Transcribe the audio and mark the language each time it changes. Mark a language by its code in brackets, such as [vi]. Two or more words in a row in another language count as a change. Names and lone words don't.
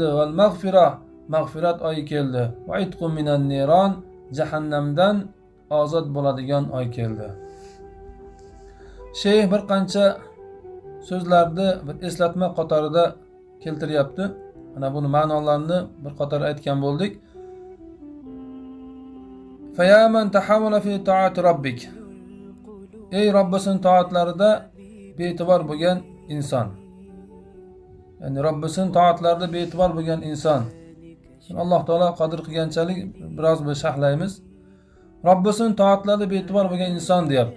[ar] والمغفرة, [uz] mag'firat oyi keldi. [ar] وعتق من النار, [uz] jahannamdan ozod bo'ladigan oy keldi. Sheyx bir qancha so'zlarni bir eslatma qatorida keltiryapti. Mana buni ma'nolarini bir qator aytgan bo'ldik. [ar] فمن تهاون في طاعة ربك, [uz] ey Robbisining toatlarida bee'tibor bo'lgan inson. Ya'ni Robbisining toatlarida bee'tibor bo'lgan inson. Alloh taolo qodir qilganchalik biroz bir sharhlaymiz. Robbisining toatlarida bee'tibor bo'lgan inson deyapti.